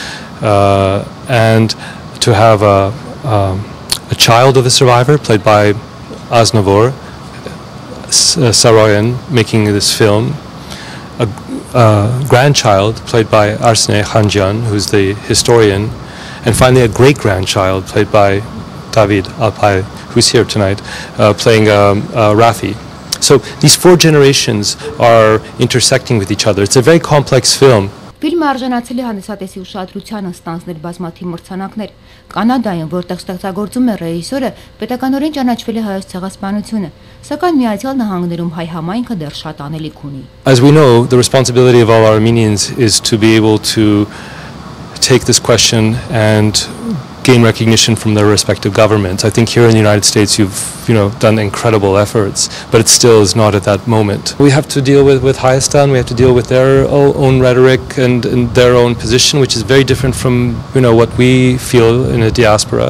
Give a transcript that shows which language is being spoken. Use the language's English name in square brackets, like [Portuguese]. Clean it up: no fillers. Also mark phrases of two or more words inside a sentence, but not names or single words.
[English] and to have a child of a survivor played by Aznavour Saroyan making this film, a grandchild played by Arsinée Khanjian, who's the historian, and finally a great-grandchild played by David Alpay, who's here tonight, playing Rafi. So these 4 generations are intersecting with each other. It's a very complex film. [Armenian] Ֆիլմը արժանացել է հանդիսատեսի ուշադրությանը ստանձնել բազմաթիվ մրցանակներ։ Կանադայում, որտեղ ստեղծագործում է ռեժիսորը, պետականորեն ճանաչվել է հայոց ցեղասպանությունը, սակայն Միացյալ Նահանգներում հայ համայնքը դեռ շատ անելիք ունի։ [English] As we know, the responsibility of all Armenians is to be able to take this question and gain recognition from their respective governments. I think here in the United States you've done incredible efforts, but it still is not at that moment. We have to deal with Hayastan, we have to deal with their own rhetoric and their own position, which is very different from what we feel in a diaspora.